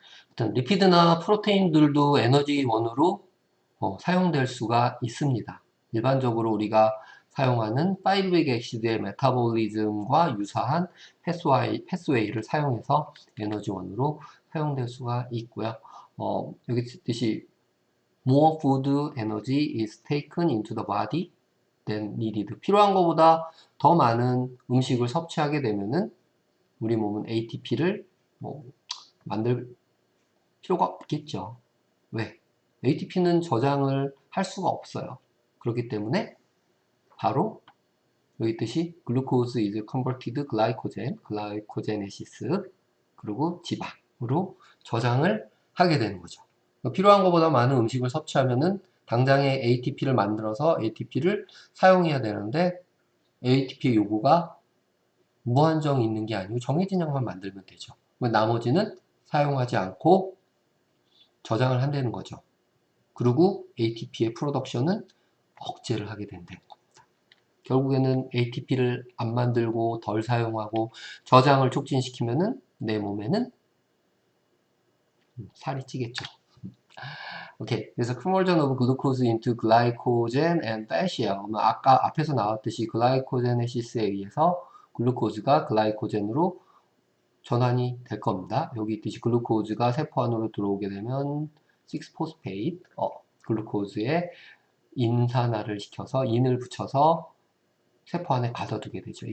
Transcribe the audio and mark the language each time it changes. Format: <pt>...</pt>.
<ko>일단 리피드나 프로테인들도 에너지원으로 사용될 수가 있습니다. 일반적으로 우리가 사용하는 5빅 액시드의 메타볼리즘과 유사한 패스웨이를 사용해서 에너지원으로 사용될 수가 있고요. 여기 있듯이</ko> <en>more food energy is taken into the body than needed.</en> <ko>필요한 것보다 더 많은 음식을 섭취하게 되면은 우리 몸은 ATP를 뭐 만들 필요가 없겠죠. 왜? ATP는 저장을 할 수가 없어요. 그렇기 때문에 바로 여기 있듯이</ko> <en>glucose is converted glycogen, glycogenesis</en> <ko>그리고 지방으로 저장을 하게 되는 거죠. 필요한 것보다 많은 음식을 섭취하면은 당장에 ATP를 만들어서 ATP를 사용해야 되는데 ATP 요구가 무한정 있는 게 아니고 정해진 양만 만들면 되죠. 나머지는 사용하지 않고 저장을 한다는 거죠. 그리고 ATP의 프로덕션은 억제를 하게 된다는 겁니다. 결국에는 ATP를 안 만들고 덜 사용하고 저장을 촉진시키면은 내 몸에는 살이 찌겠죠. 오케이. 그래서</ko> <en>conversion of glucose into glycogen and fat이에요.</en> <ko>아까 앞에서 나왔듯이 글라이코제네시스에 의해서 글루코즈가 글라이코젠으로 전환이 될 겁니다. 여기 있듯이 글루코즈가 세포 안으로 들어오게 되면 6포스페이트, 글루코즈에 인산화를 시켜서 인을 붙여서 세포 안에 가둬두게 되죠.</ko>